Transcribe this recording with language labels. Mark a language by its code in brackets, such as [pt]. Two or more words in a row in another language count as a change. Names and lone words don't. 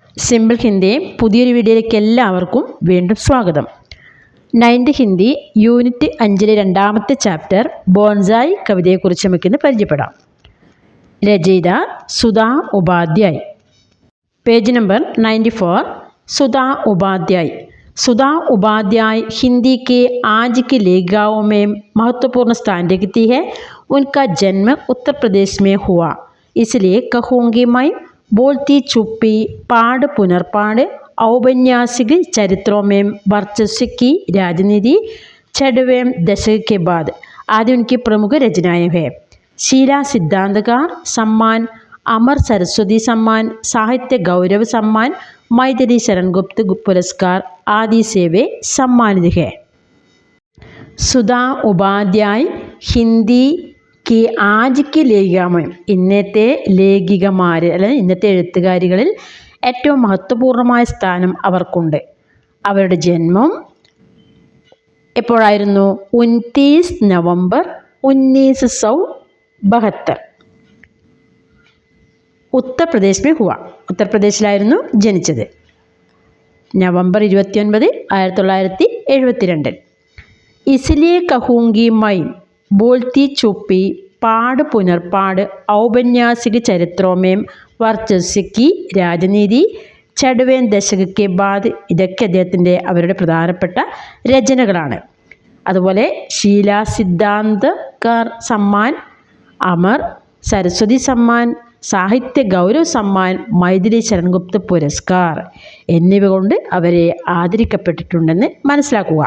[ml] സിമ്പിൾ ഹിന്ദി പുതിയൊരു വീഡിയോയിലേക്ക് എല്ലാവർക്കും വീണ്ടും സ്വാഗതം. 9th ഹിന്ദി യൂണിറ്റ് 5 രണ്ടാമത്തെ ചാപ്റ്റർ ബോൺസായി കവിതയെക്കുറിച്ച് നമുക്കിന്ന് പരിചയപ്പെടാം. രചയിത സുധാ ഉപാധ്യായ്. പേജ് നമ്പർ 94. [hi] सुधा उपाध्याय. सुधा उपाध्याय हिंदी के आज की लेखिकाओं में महत्वपूर्ण स्थान रखती है. उनका जन्म उत्तर प्रदेश में हुआ, इसलिए कहूँगी मैं. बोलती चुप्पी, पाठ पुनर्पाठ, औपन्यासिक चरित्रों में वर्चस्व की राजनीति, 6वें दशक के बाद आदि उनकी प्रमुख रचनाएं हैं. शीला सिद्धांतकार सम्मान, अमर सरस्वती सम्मान, साहित्य गौरव सम्मान, मैथिली शरण गुप्त पुरस्कार आदि से वे सम्मानित है. [ml] സുധാ ഉപാധ്യായ് ഹിന്ദി [hi] की आज की [ml] ലേഖികമാർ, ഇന്നത്തെ ലേഖികമാർ അല്ലെങ്കിൽ ഇന്നത്തെ എഴുത്തുകാരികളിൽ ഏറ്റവും മഹത്വപൂർണ്ണമായ സ്ഥാനം അവർക്കുണ്ട്. അവരുടെ ജന്മം എപ്പോഴായിരുന്നു? [hi] 29 नवंबर 1972 उत्तर प्रदेश में हुआ. [ml] ഉത്തർപ്രദേശിലായിരുന്നു ജനിച്ചത്. നവംബർ 29, 1972. [hi] इसलिए कहूँगी मैं. बोलती चुप्पी, पाठ पुनर्पाठ, औपन्यासिक चरित्रों में वर्चस्व की राजनीति, 6वें दशक के बाद [ml] ഇതൊക്കെ അദ്ദേഹത്തിൻ്റെ അവരുടെ പ്രധാനപ്പെട്ട രചനകളാണ്. അതുപോലെ ഷീലാ സിദ്ധാന്തകർ സമ്മാൻ, അമർ സരസ്വതി സമ്മാൻ, സാഹിത്യ ഗൗരവ് സമ്മാൻ, മൈഥിലി ശരൺ ഗുപ്ത പുരസ്കാർ എന്നിവ കൊണ്ട് അവരെ ആദരിക്കപ്പെട്ടിട്ടുണ്ടെന്ന് മനസ്സിലാക്കുക.